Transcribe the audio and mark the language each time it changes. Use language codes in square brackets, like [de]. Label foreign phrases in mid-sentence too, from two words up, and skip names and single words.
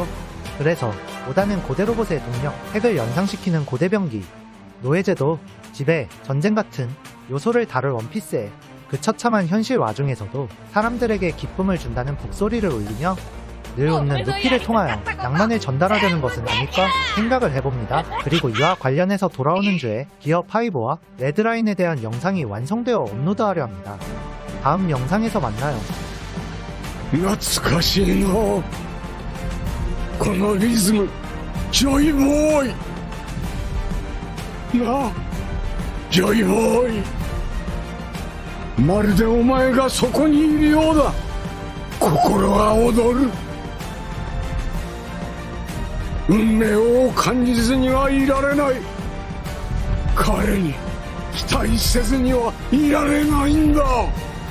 [ko] 그래서 오다는 고대 로봇의 동력, 핵을 연상시키는 고대병기, 노예제도, 지배, 전쟁 같은 요소를 다룰 원피스에 그 처참한 현실 와중에서도 사람들에게 기쁨을 준다는 북소리를 울리며 늘 웃는 루피를 통하여 낭만을 전달하려는 것은 아닐까 생각을 해봅니다. 그리고 이와 관련해서 돌아오는 주에 기어 5와 레드라인에 대한 영상이 완성되어 업로드하려 합니다. 다음 영상에서 만나요. [ja] 懐かしいなこのリズムジョイボーイなあジョイボーイまるでお前がそこにいるようだ心が躍る運命を感じずにはいられない彼に期待せずにはいられないんだ